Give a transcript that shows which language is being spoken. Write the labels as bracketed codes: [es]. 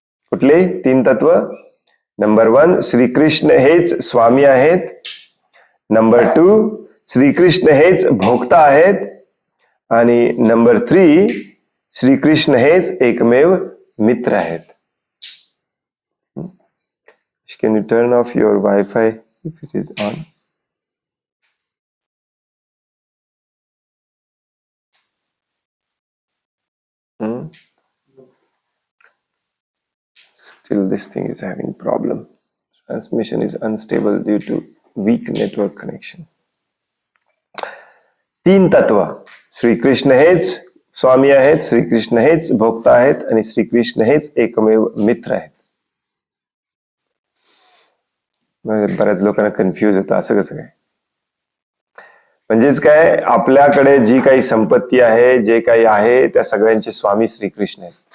[mr] कुठले 3 तत्व? नंबर 1, श्रीकृष्ण हेच स्वामी आहेत. नंबर 2, श्रीकृष्ण हेच भोक्ता आहेत. आणि नंबर 3, श्रीकृष्ण हेच एकमेव मित्र आहेत. [en] Can you turn off your Wi-Fi if it is on? Still this thing is having problem. Transmission is unstable due to weak network connection. [mr] 3 तत्व. श्रीकृष्ण हेच स्वामी आहेत, श्रीकृष्ण हेच भोक्ता आहेत आणि श्रीकृष्ण हेच एकमेव मित्र आहेत. बऱ्याच लोकांना कन्फ्युज होतं, असं कसं काय? म्हणजेच काय, आपल्याकडे जी काही संपत्ती आहे, जे काही आहे, त्या सगळ्यांचे स्वामी श्रीकृष्ण आहेत.